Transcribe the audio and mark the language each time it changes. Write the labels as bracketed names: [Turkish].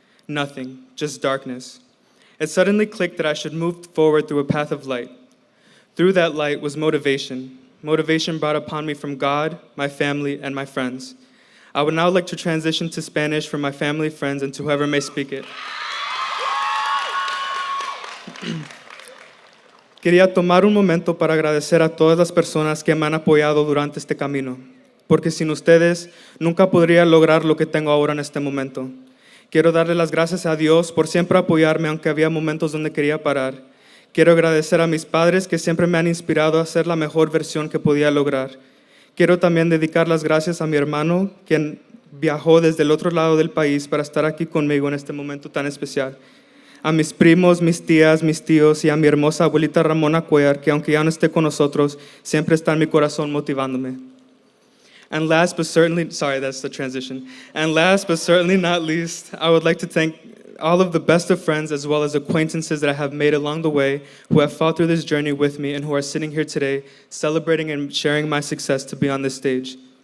[English] Nothing, just darkness. It suddenly clicked that I should move forward through a path of light. Through that light was motivation. Motivation brought upon me from God, my family, and my friends. I would now like to transition to Spanish for my family, friends, and to whoever may speak it. [Spanish] Quería tomar un momento para agradecer a todas las personas que me han apoyado durante este camino, porque sin ustedes nunca podría lograr lo que tengo ahora en este momento. Quiero darle las gracias a Dios por siempre apoyarme aunque había momentos donde quería parar. Quiero agradecer a mis padres que siempre me han inspirado a ser la mejor versión que podía lograr. Quiero también dedicar las gracias a mi hermano, quien viajó desde el otro lado del país para estar aquí conmigo en este momento tan especial. A mis primos, mis tías, mis tíos y a mi hermosa abuelita Ramona Cuellar, que aunque ya no esté con nosotros, siempre está en mi corazón motivándome. [English] And last but certainly, sorry, that's the transition. And last but certainly not least, I would like to thank all of the best of friends as well as acquaintances that I have made along the way who have fought through this journey with me and who are sitting here today celebrating and sharing my success to be on this stage.